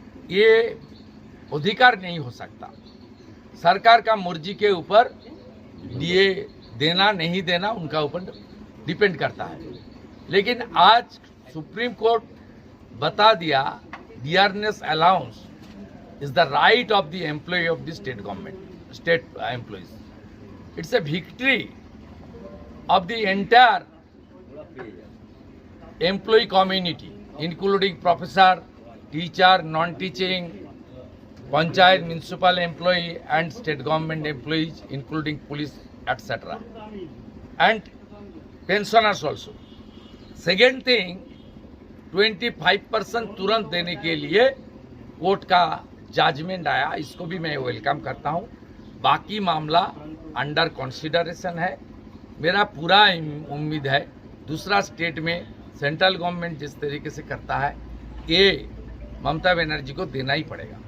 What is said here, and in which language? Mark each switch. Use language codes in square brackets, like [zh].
[hi] ये अधिकार नहीं हो सकता। सरकार का मर्जी के ऊपर डीए देना नहीं देना उनका ऊपर डिपेंड करता है। लेकिन आज सुप्रीम कोर्ट बता दिया [en] Dearness allowance is the right of the employee of the state government, state employees. It's a victory of the entire employee community, including professor, teacher, non-teaching, panchayat, municipal employee and state government employees, including police, etc. And pensioners also. Second thing, [hi] 25% तुरंत देने के लिए court का judgement आया, इसको भी मैं welcome करता हूँ। बाकी मामला अंडर कंसिडरेशन है। मेरा पूरा उम्मीद है दूसरा स्टेट में सेंट्रल गवर्नमेंट जिस तरीके से करता है ये ममता बनर्जी को देना ही पड़ेगा।